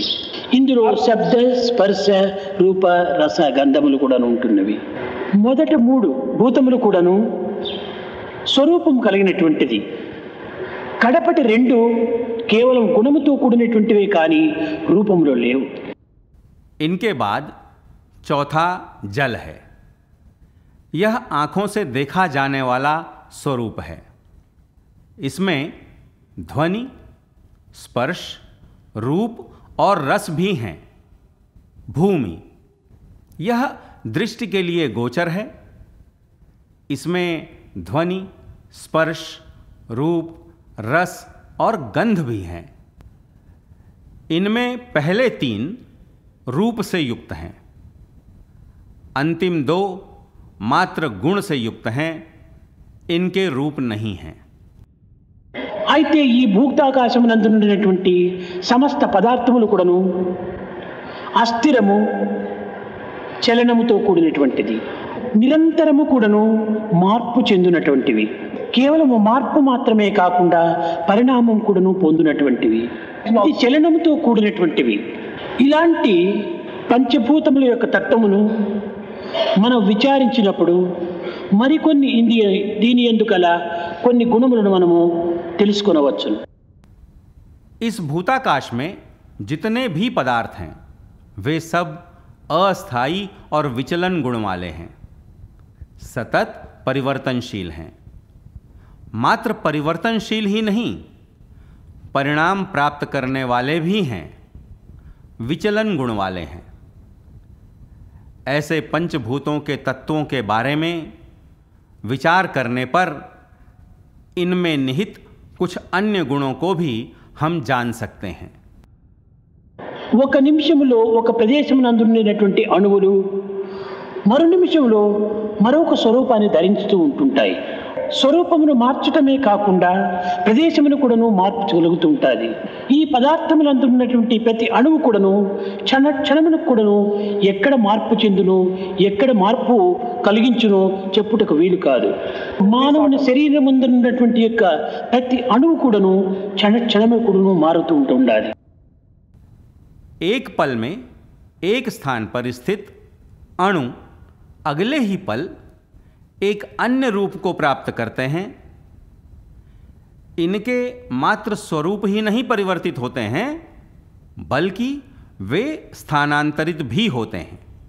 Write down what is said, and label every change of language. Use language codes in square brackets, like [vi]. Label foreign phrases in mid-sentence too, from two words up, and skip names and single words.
[te] ఇందులో శబ్ద స్పర్శ రూప రస గంధములు కూడా ఉంటున్నవి. మొదట మూడు భూతములు కూడాను స్వరూపం కలిగినటువంటిది. కడపటి రెండు కేవలం గుణముతో కూడినటువంటివే కానీ రూపంలో లేవు. [hi] इनके बाद चौथा जल है। यह आँखों से देखा जाने वाला स्वरूप है। इसमें ध्वनि, स्पर्श, रूप और रस भी हैं। भूमि यह दृष्टि के लिए गोचर है। इसमें ध्वनि, स्पर्श, रूप, रस और गंध भी हैं। इनमें पहले तीन रूप से युक्त हैं, अंतिम दो मात्र गुण से युक्त हैं, इनके रूप नहीं हैं। [te] అయితే ఈ భూతాకాశమునందు ఉన్నటువంటి సమస్త పదార్థములు కూడాను అస్థిరము, చలనముతో కూడినటువంటిది. నిరంతరము కూడాను మార్పు చెందినటువంటివి. కేవలము మార్పు మాత్రమే కాకుండా పరిణామం కూడాను పొందినటువంటివి. ఇది చలనముతో కూడినటువంటివి. ఇలాంటి పంచభూతముల యొక్క తత్వమును మనం విచారించినప్పుడు మరికొన్ని దీని ఎందుకల కొన్ని గుణములను మనము తెలుసుకొనవచ్చు. [hi] इस भूताकाश में जितने भी पदार्थ हैं वे सब अस्थायी और विचलन गुण वाले हैं, सतत परिवर्तनशील हैं। मात्र परिवर्तनशील ही नहीं, परिणाम प्राप्त करने वाले भी हैं, विचलन गुण वाले हैं। ऐसे पंचभूतों के तत्वों के बारे में विचार करने पर इनमें निहित कुछ अन्य गुणों को भी हम जान सकते हैं। [te] ఒక నిమిషంలో ఒక ప్రదేశమునందు ఉండేటువంటి అణువులు మరో నిమిషంలో మరొక స్వరూపాన్ని ధరిస్తూ ఉంటుంటాయి. స్వరూపమును మార్చటమే కాకుండా ప్రదేశమును కూడాను మార్చగలుగుతూ ఉంటుంది. ఈ పదార్థములందు ఉన్నటువంటి ప్రతి అణువు కూడాను క్షణమునకు కూడాను ఎక్కడ మార్పు చెందును, ఎక్కడ మార్పు కలిగించునో చెప్పుటకు వీలు కాదు. మానవుని శరీరం ముందు ఉన్నటువంటి యొక్క ప్రతి అణువు కూడాను క్షణము కూడాను మారుతూ ఉండాలి. [hi] एक पल में एक स्थान पर स्थित अणु अगले ही पल एक अन्य रूप को प्राप्त करते हैं। इनके मात्र स्वरूप ही नहीं परिवर्तित होते हैं, बल्कि वे स्थानांतरित भी होते हैं।